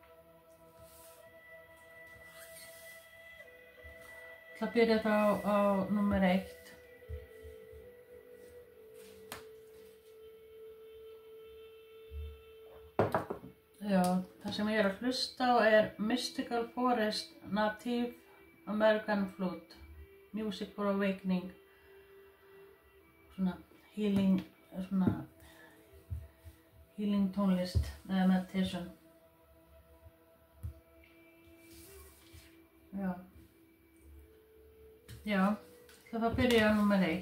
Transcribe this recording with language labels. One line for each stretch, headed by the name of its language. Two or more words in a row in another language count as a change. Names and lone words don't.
Icelandic: Ég ætla að byrja þá á númer 1. Já, það sem ég er að hlusta á er Mystical Forest Native American Flute. Music for Awakening. Svona healing tónlist eða meditation. Já. Já, það að byrja á númer 1.